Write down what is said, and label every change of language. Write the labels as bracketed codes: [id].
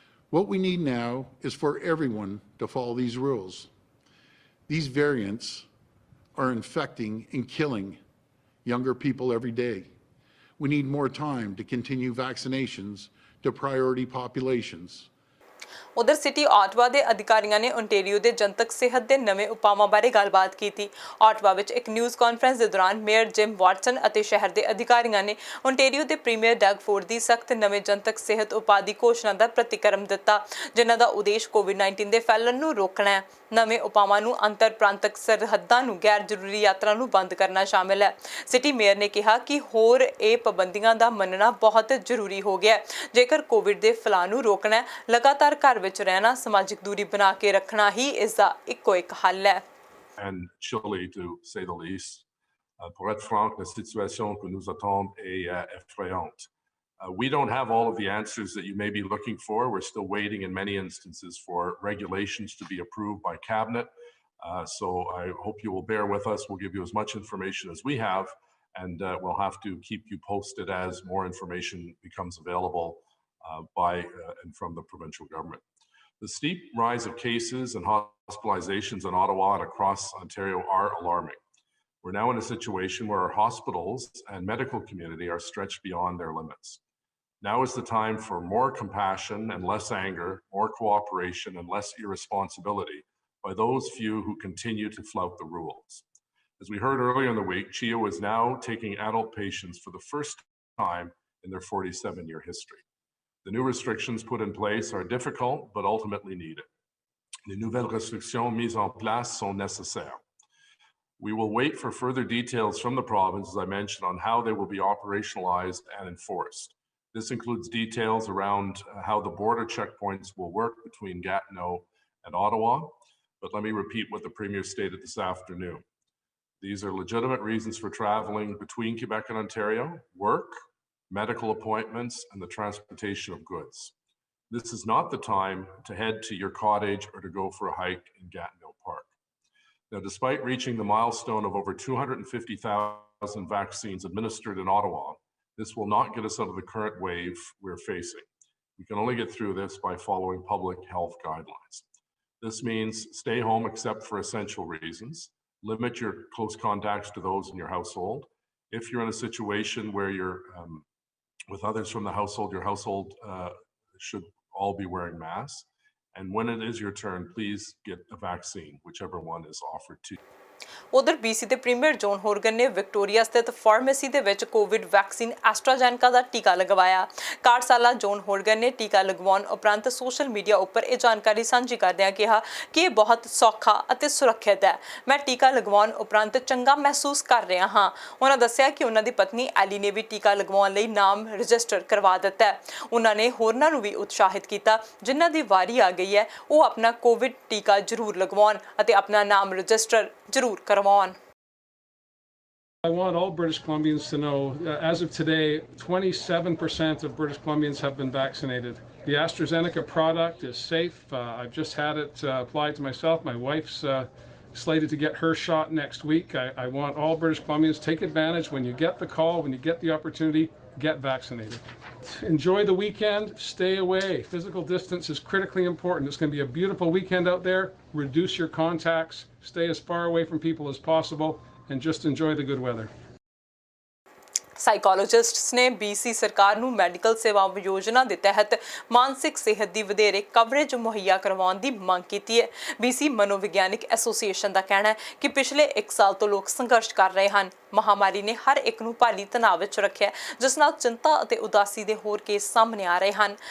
[en] What we need now is for everyone to follow these rules. These variants are infecting and killing younger people every day. We need more time to continue vaccinations to priority populations. [pa] ਉਧਰ city Ottawa ਦੇ ਅਧਿਕਾਰੀਆਂ ਨੇ Ontario ਦੇ ਜਨਤਕ ਸਿਹਤ ਦੇ ਨਵੇਂ ਉਪਾਵਾਂ ਬਾਰੇ ਗੱਲਬਾਤ ਕੀਤੀ। ਆਟਵਾ ਵਿੱਚ ਇੱਕ ਨਿਊਜ਼ ਕਾਨਫਰੰਸ ਦੇ ਦੌਰਾਨ ਮੇਅਰ ਜਿਮ ਵਾਟਸਨ ਅਤੇ ਸ਼ਹਿਰ ਦੇ ਅਧਿਕਾਰੀਆਂ ਨੇ ਓਨਟਾਰੀਓ ਦੇ ਪ੍ਰੀਮੀਅਰ ਡਗ ਫੋਰਡ ਦੀ ਸਖਤ ਨਵੇਂ ਜਨਤਕ ਸਿਹਤ ਉਪਾਅ ਦੀ ਘੋਸ਼ਣਾ ਦਾ ਪ੍ਰਤੀਕਰਮ ਦਿੱਤਾ, ਜਿਨ੍ਹਾਂ ਦਾ ਉਦੇਸ਼ ਕੋਵਿਡ-19 ਦੇ ਫੈਲਣ ਨੂੰ ਰੋਕਣਾ ਹੈ। ਨਵੇਂ ਉਪਾਵਾਂ ਨੂੰ ਅੰਤਰ ਪ੍ਰਾਂਤਕ ਸਰਹੱਦਾਂ ਨੂੰ ਗੈਰ ਜ਼ਰੂਰੀ ਯਾਤਰਾ ਨੂੰ ਬੰਦ ਕਰਨਾ ਸ਼ਾਮਿਲ ਹੈ। ਸਿਟੀ ਮੇਅਰ ਨੇ ਕਿਹਾ ਕਿ ਹੋਰ ਇਹ ਪਾਬੰਦੀਆਂ ਦਾ ਮੰਨਣਾ ਬਹੁਤ ਜ਼ਰੂਰੀ ਹੋ ਗਿਆ ਹੈ। ਜੇਕਰ ਕੋਵਿਡ ਦੇ ਫੈਲਾਅ ਨੂੰ ਰੋਕਣਾ ਹੈ, ਲਗਾਤਾਰ ਘਰ ਵਿੱਚ ਰਹਿਣਾ, ਸਮਾਜਿਕ ਦੂਰੀ ਬਣਾ ਕੇ ਰੱਖਣਾ ਹੀ ਇਸ ਦਾ ਇੱਕੋ ਇੱਕ ਹੱਲ ਹੈ। [en] And chilly, to say the least. [fr] Pour être franc, la situation que nous attend est effrayante. [en] We don't have all of the answers that you may be looking for. We're still waiting in many instances for regulations to be approved by Cabinet. So I hope you will bear with us. We'll give you as much information as we have, and we'll have to keep you posted as more information becomes available by and from the provincial government. The steep rise of cases and hospitalizations in Ottawa and across Ontario are alarming. We're now in a situation where our hospitals and medical community are stretched beyond their limits. Now is the time for more compassion and less anger, more cooperation and less irresponsibility by those few who continue to flout the rules. As we heard earlier in the week, CHEO is now taking adult patients for the first time in their 47-year history. The new restrictions put in place are difficult, but ultimately needed. [fr] Les nouvelles restrictions mises en place sont nécessaires. [en] We will wait for further details from the province, as I mentioned, on how they will be operationalized and enforced. This includes details around how the border checkpoints will work between Gatineau and Ottawa. But let me repeat what the Premier stated this afternoon. These are legitimate reasons for traveling between Quebec and Ontario: work, medical appointments, and the transportation of goods. This is not the time to head to your cottage or to go for a hike in Gatineau Park. Now, despite reaching the milestone of over 250,000 vaccines administered in Ottawa, this will not get us out of the current wave we're facing. We can only get through this by following public health guidelines. This means stay home except for essential reasons, limit your close contacts to those in your household. If you're in a situation where you're with others from the household, your household should all be wearing masks. And when it is your turn, please get a vaccine, whichever one is offered to you. [pa] ਉਧਰ BC ਦੇ premier John ਹੋਰਗਨ ਨੇ Victoria ਸਥਿਤ pharmacy ਦੇ ਵਿੱਚ Covid vaccine ਐਸਟਰਾਜੈਨਕਾ ਦਾ ਟੀਕਾ ਲਗਵਾਇਆ। 61 ਸਾਲਾ John ਹੋਰਗਨ ਨੇ ਟੀਕਾ ਲਗਵਾਉਣ ਉਪਰੰਤ ਸੋਸ਼ਲ ਮੀਡੀਆ ਉੱਪਰ ਇਹ ਜਾਣਕਾਰੀ ਸਾਂਝੀ ਕਰਦਿਆਂ ਕਿਹਾ ਕਿ ਇਹ ਬਹੁਤ ਸੌਖਾ ਅਤੇ ਸੁਰੱਖਿਅਤ ਹੈ। ਮੈਂ ਟੀਕਾ ਲਗਵਾਉਣ ਉਪਰੰਤ ਚੰਗਾ ਮਹਿਸੂਸ ਕਰ ਰਿਹਾ ਹਾਂ। ਉਹਨਾਂ ਦੱਸਿਆ ਕਿ ਉਹਨਾਂ ਦੀ ਪਤਨੀ ਐਲੀ ਨੇ ਵੀ ਟੀਕਾ ਲਗਵਾਉਣ ਲਈ ਨਾਮ ਰਜਿਸਟਰ ਕਰਵਾ ਦਿੱਤਾ ਹੈ। ਉਹਨਾਂ ਨੇ ਹੋਰਨਾਂ ਨੂੰ ਵੀ ਉਤਸ਼ਾਹਿਤ ਕੀਤਾ ਜਿਨ੍ਹਾਂ ਦੀ ਵਾਰੀ ਆ ਗਈ ਹੈ ਉਹ ਆਪਣਾ ਕੋਵਿਡ ਟੀਕਾ ਜ਼ਰੂਰ ਲਗਵਾਉਣ ਅਤੇ ਆਪਣਾ ਨਾਮ ਰਜਿਸਟਰ ਜ਼ਰੂਰ ਕਰਵਾਉਣ। [en] I want all British Columbians to know, as of today, 27% of British Columbians have been vaccinated. The AstraZeneca product is safe. I've just had it applied to myself. My wife's slated to get her shot next week. I want all British Columbians to take advantage when you get the call, when you get the opportunity, get vaccinated. Enjoy the weekend, stay away. Physical distance is critically important. It's going to be a beautiful weekend out there. Reduce your contacts, stay as far away from people as possible, and just enjoy the good weather. [pa] ਸਾਈਕੋਲੋਜਿਸਟਸ ਨੇ BC ਸਰਕਾਰ ਨੂੰ medical ਸੇਵਾਵਾਂ ਯੋਜਨਾ ਦੇ ਤਹਿਤ ਮਾਨਸਿਕ ਸਿਹਤ ਦੀ ਵਧੇਰੇ ਕਵਰੇਜ ਮੁਹੱਈਆ ਕਰਵਾਉਣ ਦੀ ਮੰਗ ਕੀਤੀ ਹੈ। BC ਮਨੋਵਿਗਿਆਨਿਕ ਐਸੋਸੀਏਸ਼ਨ ਦਾ ਕਹਿਣਾ ਹੈ ਕਿ ਪਿਛਲੇ 1 ਸਾਲ ਤੋਂ ਲੋਕ ਸੰਘਰਸ਼ ਕਰ ਰਹੇ ਹਨ। ਮਹਾਮਾਰੀ ਨੇ ਹਰ ਇੱਕ ਨੂੰ ਭਾਰੀ ਤਣਾਅ ਵਿੱਚ ਰੱਖਿਆ, ਜਿਸ ਨਾਲ ਚਿੰਤਾ ਅਤੇ ਉਦਾਸੀ ਦੇ ਹੋਰ ਕੇਸ ਸਾਹਮਣੇ ਆ ਰਹੇ ਹਨ।